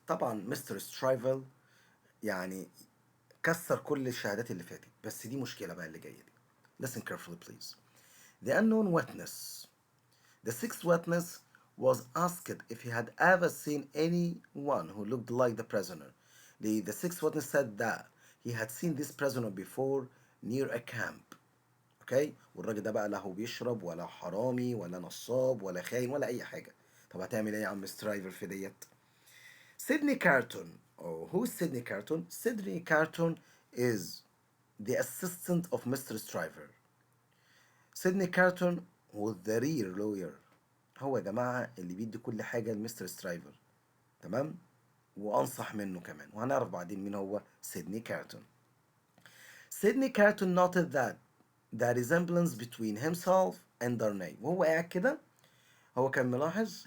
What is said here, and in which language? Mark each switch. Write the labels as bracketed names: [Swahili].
[Arabic] طبعا مستر سترايفل يعني كسر كل الشهادات اللي فاتت بس دي مشكلة بقى اللي جاية دي. [English] Listen carefully please. The unknown witness. The sixth witness was asked if he had ever seen anyone who looked like the prisoner. The sixth witness said that he had seen this prisoner before near a camp. [Arabic] اوكي، والراجل ده بقى لا هو بيشرب ولا حرامي ولا نصاب ولا خاين ولا اي حاجه. طب هتعمل ايه يا عم سترايفر في ديت؟ سيدني كارتون. [English] Oh, who is Sydney Carton? Sydney Carton is the assistant of Mr. Stryver. Sydney Carton was the real lawyer. [Arabic] هو يا جماعة اللي بيدي كل حاجة لمستر سترايفر. تمام؟ وأنصح منه كمان، وهنعرف بعدين مين هو سيدني كارتون. [English] Sydney Carton noted that the resemblance between himself and Darnay. [Arabic] وهو قاعد كده هو كان ملاحظ.